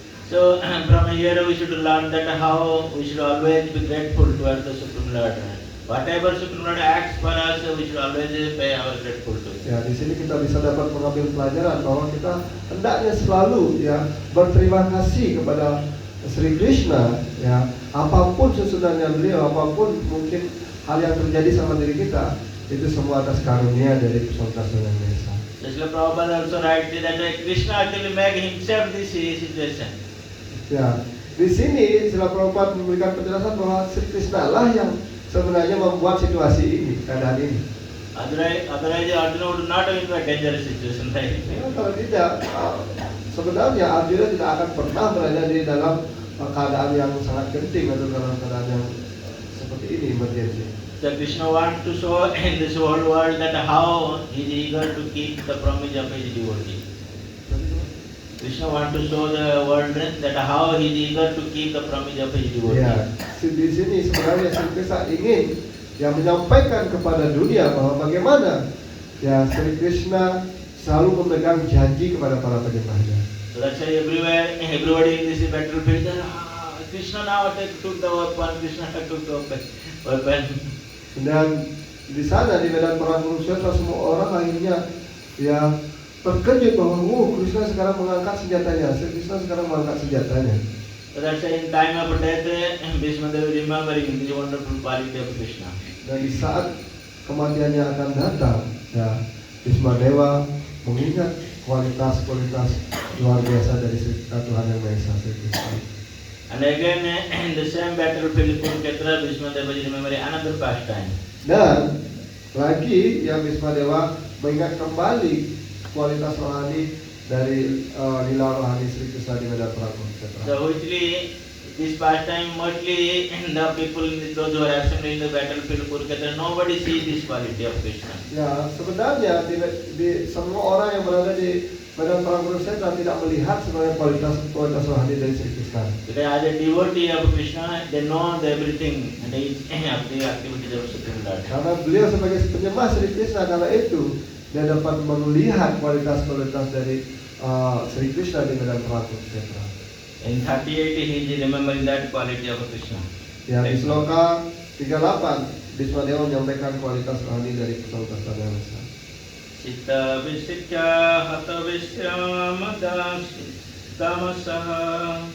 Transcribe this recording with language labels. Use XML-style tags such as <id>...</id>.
<en>So from here we should learn that how we should always be grateful towards the Supreme Lord. Whatever Supreme Lord acts for us, we should always pay our grateful to Him.</en> <id>Ya, di sini kita bisa dapat mengambil pelajaran bahwa kita hendaknya selalu ya berterima kasih kepada Sri Krishna, ya apapun sesudahnya beliau, apapun mungkin hal yang terjadi sama diri kita, itu semua atas karunia dari Pesona Yang Maha Esa.</id> <en>Srila Prabhupada also writes that Krishna actually made himself this situation.</en> <id>Ya, di sini Srila Prabhupada memberikan penjelasan bahwa Sri Krishna lah yang sebenarnya membuat situasi ini, keadaan ini.</id> <en>Otherwise Arjuna would not have been in a dangerous situation, right?</en> <id>Ya, kalau tidak, sebenarnya Arjuna tidak akan pernah berada di dalam keadaan yang sangat genting atau dalam keadaan yang seperti ini, emergency.</id> <en>So Krishna wants to show in this whole world that how he is eager to keep the promise of his devotee. Krishna wants to show the world that how he is eager to keep the promise of his devotee.</en> <id>Ya, di sini sebenarnya Sri Krishna ingin yang menyampaikan kepada dunia bahwa bagaimana ya Sri Krishna selalu memegang janji kepada para penyembahnya.</id> <en>So that's why everybody in this battlefield, Krishna now took the weapon, Krishna took the weapon.</en> <id>Dan di sana di medan perang Kurukshetra semua orang akhirnya ya terkejut bahwa Krishna sekarang mengangkat senjatanya, Sri Krishna sekarang mengangkat senjatanya.</id> <en>So that's why in time of death, Bhishma Deva remembering the wonderful quality of Krishna.</en> <id>Dan di saat kematiannya akan datang, ya Bhisma Dewa mengingat kualitas-kualitas luar biasa dari Tuhan Yang Maha Esa, Sri Krishna.</id> <en>And again, in the same battlefield Kurukshetra, Bhishma Deva is remembering another pastime.</en> <id>Dan lagi yang Bhisma Dewa mengingat kembali kualitas rohani dari lila rohani Sri Krishna di medan perang Kurukshetra.</id> <en>So whichly this pastime mostly the people, those who are absent in the battlefield Kurukshetra, nobody sees this quality of Krishna.</en> <id>Ya, sebenarnya di semua orang yang berada di medan perang Kurukshetra tidak melihat sebenarnya kualitas rohani dari Sri Krishna.</id> <en>Because as a devotee of Krishna, they know everything and each of the activities of Supreme Lord.</en> <id>Karena beliau sebagai penyembah Sri Krishna, karena itu dia dapat melihat kualitas-kualitas dari Sri Krishna di medan perang Kurukshetra.</id> <en>In 38 he is remembering that quality of Krishna.</en> <id>Ya, di sloka 38 Bhisma Dewa menyampaikan kualitas rohani dari Pesona Yang Maha Esa.</id> <sa>Sita visikya hata visyamadashi tamasaha</sa>